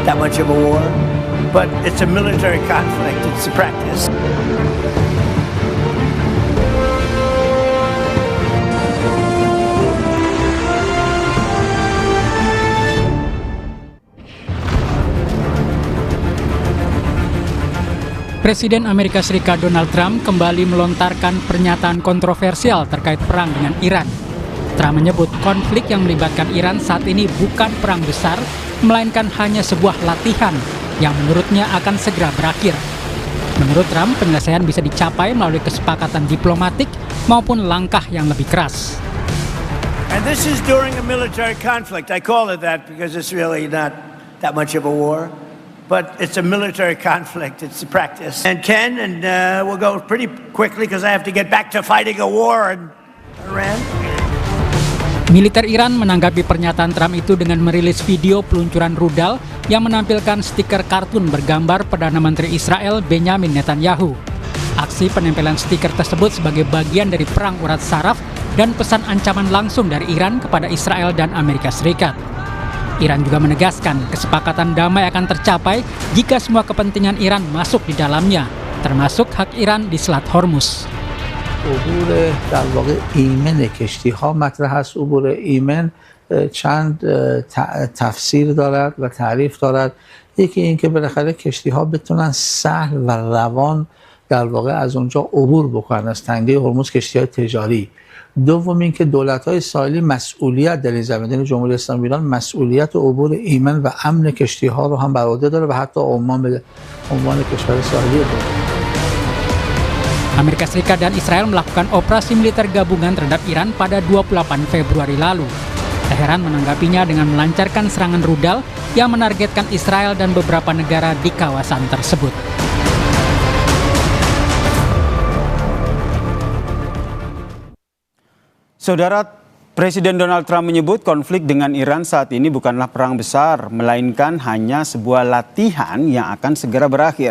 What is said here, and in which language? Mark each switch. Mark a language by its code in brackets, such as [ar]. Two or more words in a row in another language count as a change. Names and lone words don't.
[en] much of a war, but it's a military conflict. It's a practice. [id] Presiden Amerika Serikat Donald Trump kembali melontarkan pernyataan kontroversial terkait perang dengan Iran. Trump menyebut konflik yang melibatkan Iran saat ini bukan perang besar, melainkan hanya sebuah latihan yang menurutnya akan segera berakhir. Menurut Trump, penyelesaian bisa dicapai melalui kesepakatan diplomatik maupun langkah yang lebih keras. [en] And this is during a military conflict. I call it that because it's really not that much of a war. But it's a military conflict. It's a practice. And Ken, we'll go pretty quickly because I have to get back to fighting a war in Iran. [id] Militer Iran menanggapi pernyataan Trump itu dengan merilis video peluncuran rudal yang menampilkan stiker kartun bergambar Perdana Menteri Israel Benjamin Netanyahu. Aksi penempelan stiker tersebut sebagai bagian dari perang urat saraf dan pesan ancaman langsung dari Iran kepada Israel dan Amerika Serikat. Iran juga menegaskan kesepakatan damai akan tercapai jika semua kepentingan Iran masuk di dalamnya, termasuk hak Iran di Selat Hormuz. [fa] عبور در واقع ایمن کشتی‌ها مطرح است. عبور ایمن چند تفسیر دارد و تعریف دارد. یکی این که بالاخره کشتی‌ها بتونن سهل و روان در واقع از اونجا عبور بکنن از تنگه هرمز، کشتی‌های تجاری. دوم اینکه دولت‌های ساحلی مسئولیت در این زمینه، جمهوری اسلامی ایران مسئولیت عبور ایمن و امن کشتی‌ها رو هم بر عهده داره و حتی عمان به عنوان کشور ساحلی داره. [id] Amerika Serikat dan Israel melakukan operasi militer gabungan terhadap Iran pada 28 Februari lalu. Teheran menanggapinya dengan melancarkan serangan rudal yang menargetkan Israel dan beberapa negara di kawasan tersebut. Saudara, Presiden Donald Trump menyebut konflik dengan Iran saat ini bukanlah perang besar, melainkan hanya sebuah latihan yang akan segera berakhir.